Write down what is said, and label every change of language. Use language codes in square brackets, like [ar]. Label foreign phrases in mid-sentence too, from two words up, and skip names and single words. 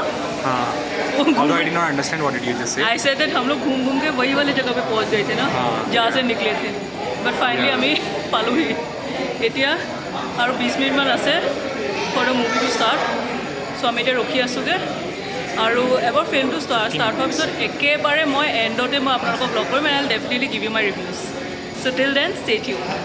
[en] Although I did not understand what did you just say. I said that [hi] हम लोग घूम घूम के वही वाले जगह पे पहुंच गए थे ना जहाँ से निकले थे [en] but finally [as] আমি পালোহি এতিয়া আৰু 20 মিনিটমান আছে [en] for the movie to start [as] চ' আমি এতিয়া ৰখি আছোঁগৈ আৰু এবাৰ ফিল্মটো ষ্টাৰ্ট হোৱাৰ পিছত একেবাৰে মই এণ্ডতে মই আপোনালোকক লগ কৰিম [en] and I will definitely give you my reviews so till then stay tuned